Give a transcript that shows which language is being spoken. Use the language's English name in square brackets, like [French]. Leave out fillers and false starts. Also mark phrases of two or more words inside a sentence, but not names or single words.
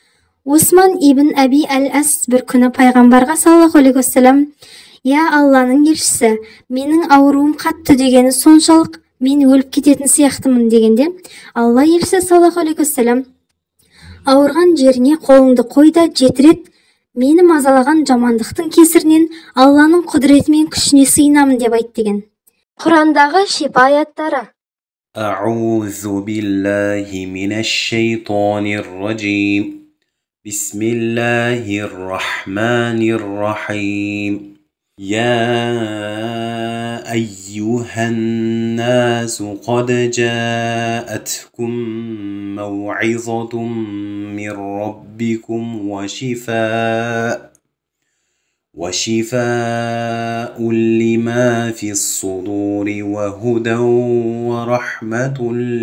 [Kazakh] Осман ибн Әби әл-Әс бір күні пайғамбарға [Arabic] صلى الله عليه وسلم, [Kazakh] я Алланың елшісі, менің ауруым қатты дегені соншалық мен өліп кететін сияқтымын дегенде, Алла елшісі [Arabic] صلى الله عليه وسلم, [Kazakh] ауырған жеріне қолыңды қойда 7 рет мені мазалаған жамандықтың кесірінен Алланың құдіреті мен күшіне сыйынамын деп айт деген. Құрандағы шипа аяттары. [Arabic] أعوذ بالله من الشيطان الرجيم. بسم الله الرحمن الرحيم. يا أيها الناس قد جاءتكم موعظة من ربكم وشفاء لما في الصدور وهدى ورحمة